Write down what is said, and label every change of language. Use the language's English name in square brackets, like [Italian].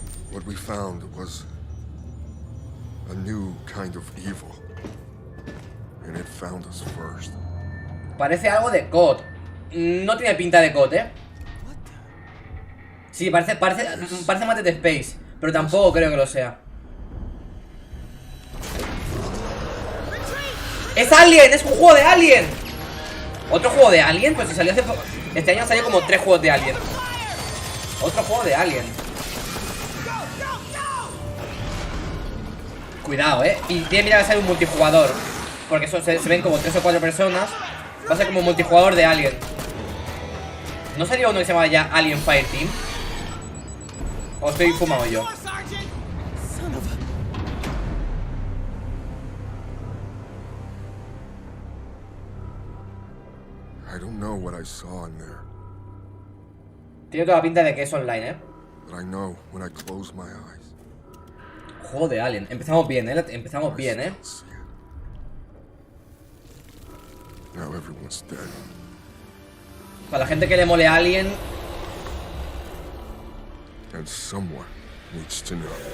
[English] What we found was a new kind of evil, and it found us first. [Spanish] Parece algo de COD. No tiene pinta de COD, Sí, parece más de Dead Space, pero tampoco creo que lo sea. ¡Es Alien! ¡Es un juego de Alien! ¿Otro juego de Alien? Pues si salió hace poco. Este año han salido como 3 juegos de Alien. Otro juego de Alien. Cuidado, y tiene mira que ser un multijugador, porque eso se ven como 3 o 4 personas. Va a ser como un multijugador de Alien. ¿No salió uno que se llamaba ya Alien Fireteam? ¿O estoy fumado yo? [English] I don't know what I saw in there, [Spanish] Tiene toda la pinta de que es online, [English] but I know when I close my eyes. [Spanish] Juego de Alien. Empezamos bien, Empezamos bien, [English] I still see it. Now everyone's dead. [Spanish] Para la gente que le mole Alien, [English] And someone needs to know.